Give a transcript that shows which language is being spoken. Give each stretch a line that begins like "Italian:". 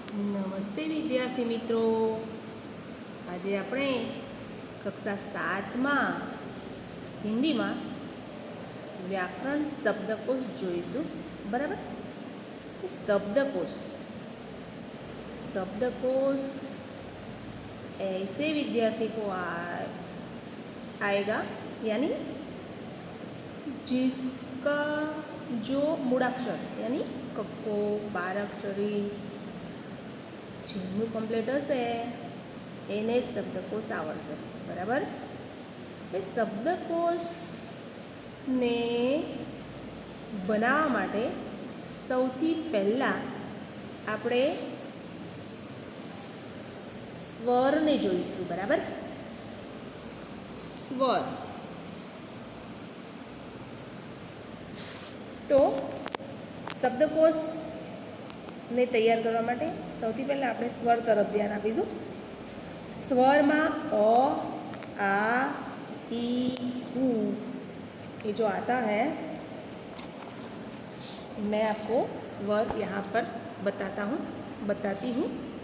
Gujarati: નમસ્તે વિદ્યાર્થી મિત્રો, આજે આપણે કક્ષા 7માં હિન્દીમાં વ્યાકરણ શબ્દકોશ જોઈશું. બરાબર.
Hindi: शब्दकोश ऐसे विद्यार्थी को आएगा यानी जिसका जो मूळाक्षर यानी कक्को बाराक्षरी
Gujarati: જેનું કમ્પ્લીટ હશે એને જ શબ્દકોશ આવડશે. બરાબર. એ શબ્દકોશને બનાવવા માટે સૌથી પહેલાં આપણે સ્વરને જોઈશું. બરાબર. સ્વર તો શબ્દકોશને તૈયાર કરવા માટે સૌથી પહેલાં આપણે સ્વર તરફ ધ્યાન આપીશું. સ્વરમાં અ આ
Hindi: ई ऊ ये जो आता है, मैं आपको स्वर यहाँ पर बताती हूँ.